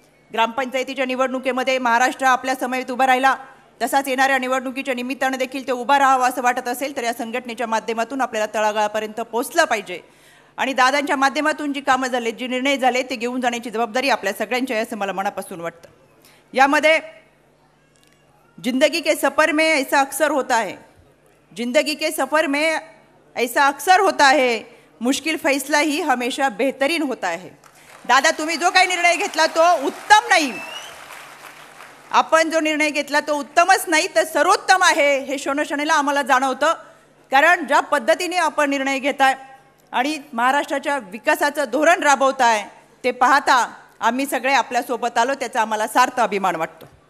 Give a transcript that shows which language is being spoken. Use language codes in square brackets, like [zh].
[mr] ग्रामपंचायतीच्या निवडणुकीमध्ये महाराष्ट्र आपल्या समवेत उभा राहिला, तसाच येणाऱ्या निवडणुकीच्या निमित्तानं देखील ते उभा राहावं असं वाटत असेल तर या संघटनेच्या माध्यमातून आपल्याला तळागाळापर्यंत पोहोचलं पाहिजे आणि दादांच्या माध्यमातून जी कामं झाले, जे निर्णय झाले, ते घेऊन जाण्याची जबाबदारी आपल्या सगळ्यांची आहे असं मला मनापासून वाटतं। यामध्ये [hi] जिंदगी के सफ़र में ऐसा अक्सर होता है, जिंदगी के सफ़र में ऐसा अक्सर होता है, मुश्किल फैसला ही हमेशा बेहतरीन होता है। [mr] दादा, तुम्ही जो काही निर्णय घेतला तो उत्तम नाही, आपण जो निर्णय घेतला तो उत्तमच नाही तर सर्वोत्तम आहे हे क्षणोक्षणीला आम्हाला जाणवतं। कारण ज्या पद्धतीने आपण निर्णय घेताय आणि महाराष्ट्राच्या विकासाचं धोरण राबवताय ते पाहता आम्ही सगळे आपल्यासोबत आलो, त्याचा आम्हाला सार्थ अभिमान वाटतो।